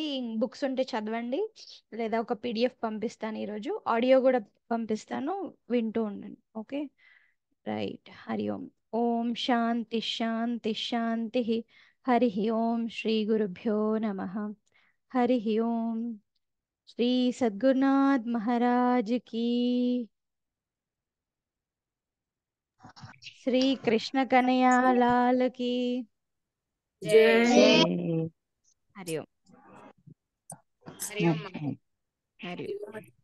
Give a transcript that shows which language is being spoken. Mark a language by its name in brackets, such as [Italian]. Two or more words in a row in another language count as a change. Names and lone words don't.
[Telugu] బుక్స్ ఉంటే చదవండి, లేదా ఒక PDF పంపిస్తాను ఈరోజు, ఆడియో కూడా పంపిస్తాను, వింటూ ఉండండి. [English] Okay. Right. [Sanskrit] హరి ఓం. ఓం శాంతి శాంతి శాంతి. హరి ఓం. శ్రీ గురుభ్యో నమః. హరి ఓం. [Hindi] శ్రీ సద్గురునాథ్ మహారాజ్ की, श्री कृष्ण कन्हैया लाल की जय. हरि ओम. हरि ओम. हरि ओम.